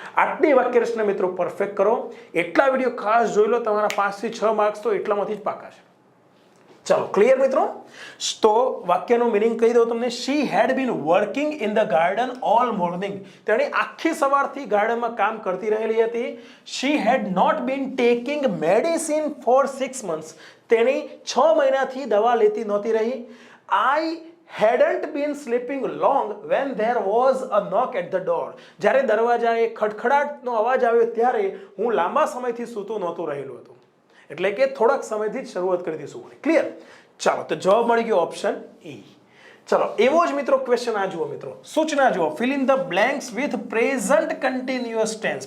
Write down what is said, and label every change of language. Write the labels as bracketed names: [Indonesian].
[Gujarati] આટલી વાક્ય રચના મિત્રો પરફેક્ટ કરો. એટલા વિડીયો ખાસ જોઈ લો, તમારા 5 થી 6 માર્ક્સ તો એટલામાંથી જ પાકા છે. ચાલો ક્લિયર મિત્રો? તો વાક્યનો મિનિંગ કહી દઉં તમને. [English] She had been working in the garden all morning. [Gujarati] તેણે આખી સવારથી ગાર્ડનમાં કામ કરતી રહેલી હતી. [English] She had not been taking medicine for 6 months. [Gujarati] તેણી 6 મહિનાથી દવા લેતી નહોતી રહી. [English] I hadn't been sleeping long when there was a knock at the door. [Gujarati] જ્યારે દરવાજાએ ખડખડાટનો અવાજ આવ્યો ત્યારે હું લાંબા સમયથી સૂતો નહોતો રહેલો હતો. એટલે કે થોડાક સમયથી જ શરૂઆત કરી હતી સુવાની. ક્લિયર? ચાલો તો જવાબ મળી ગયો ઓપ્શન E. ચલો એવો જ મિત્રો ક્વેશ્ચન આ જુઓ મિત્રો, સૂચના જુઓ. [English] Fill in the blanks with present continuous tense.